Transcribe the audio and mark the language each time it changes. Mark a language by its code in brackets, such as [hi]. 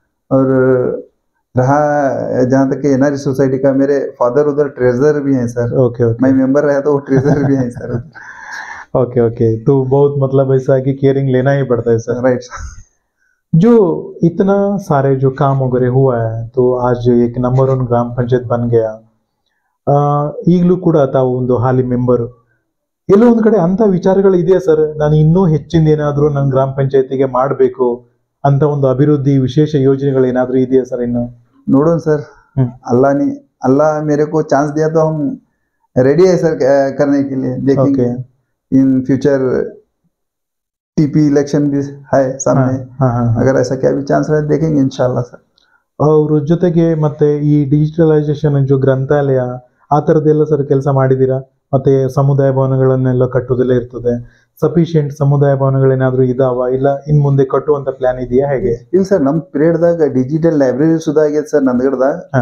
[hi] और रहा जहाँ तक कि एनआरई सोसाइटी का, मेरे फादर उधर ट्रेजर भी हैं सर। Okay okay. मैं मेंबर रहा तो वो ट्रेजर भी हैं सर। ओके ओके, तो बहुत मतलब ऐसा है कि केयरिंग लेना ही पड़ता है सर। राइट। जो इतना सारे जो काम वगैरह हुआ है, तो आज एक नंबर 1 ಗ್ರಾಮ ಪಂಚಾಯತ್ बन गया। [kn] ಈಗಲೂ ಕೂಡ ತಾವು ಒಂದು ಹಾಲಿ ಮೆಂಬರ್, ಎಲ್ಲೋ ಒಂದ್ ಕಡೆ ಅಂತ ವಿಚಾರಗಳು ಇದೆಯಾ ಸರ್, ನಾನು ಇನ್ನೂ ಹೆಚ್ಚಿನ ಏನಾದ್ರೂ ನನ್ನ ಗ್ರಾಮ ಪಂಚಾಯತಿಗೆ ಮಾಡಬೇಕು ಅಂತ ಒಂದು ಅಭಿವೃದ್ಧಿ ವಿಶೇಷ ಯೋಜನೆಗಳು ಏನಾದ್ರೂ ಇದೆಯಾ ಸರ್ ಇನ್ನು? [hi] नोडो सर, अल्लाह मेरे को चांस दिया तो हम रेडी है सर करने के लिए। देखेंगे इन फ्यूचर टीपी इलेक्शन भी है सामने। अगर ऐसा क्या भी चांस रहे देखेंगे इंशाल्लाह सर। [kn] ಅವ್ರ ಜೊತೆಗೆ ಮತ್ತೆ ಈ ಡಿಜಿಟಲೈಸೇಷನ್ जो ಗ್ರಂಥಾಲಯ ಆ ತರದೆಲ್ಲ ಸರ್ ಕೆಲಸ ಮಾಡಿದೀರಾ? ಮತ್ತೆ ಸಮುದಾಯ ಭವನಗಳನ್ನೆಲ್ಲ ಕಟ್ಟುವುದೆಲ್ಲ ಇರ್ತದೆ, ಸಫಿಶಿಯಂಟ್ ಸಮುದಾಯ ಭವನಗಳೇನಾದ್ರೂ ಇದಾವ, ಇಲ್ಲ ಇನ್ ಮುಂದೆ ಕಟ್ಟುವಂತ ಪ್ಲಾನ್ ಇದೆಯಾ ಹೇಗೆ? ಇಲ್ಲ ಸರ್, ನಮ್ ಪೀರಿಯಡ್ ದಾಗ ಡಿಜಿಟಲ್ ಲೈಬ್ರರಿ ಸುಧಾ ಆಗೈತೆ ಸರ್ ನಂದಗಡದಾಗ.